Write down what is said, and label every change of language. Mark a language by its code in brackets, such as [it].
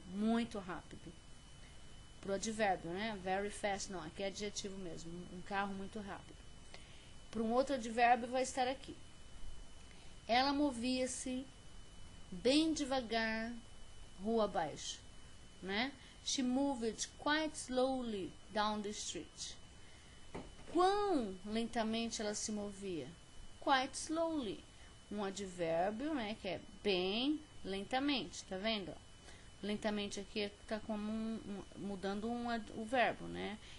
[pt] Muito rápido. Para o advérbio, né? [en] Very fast, [pt] não. Aqui é adjetivo mesmo. Um carro muito rápido. Para um outro advérbio vai estar aqui. Ela movia-se bem devagar rua abaixo, né? [en] She moved quite slowly down the street. [pt] Quão lentamente ela se movia? [en] Quite slowly. [pt] Um advérbio, né, que é bem lentamente, tá vendo? Lentamente aqui está como mudando o verbo, né?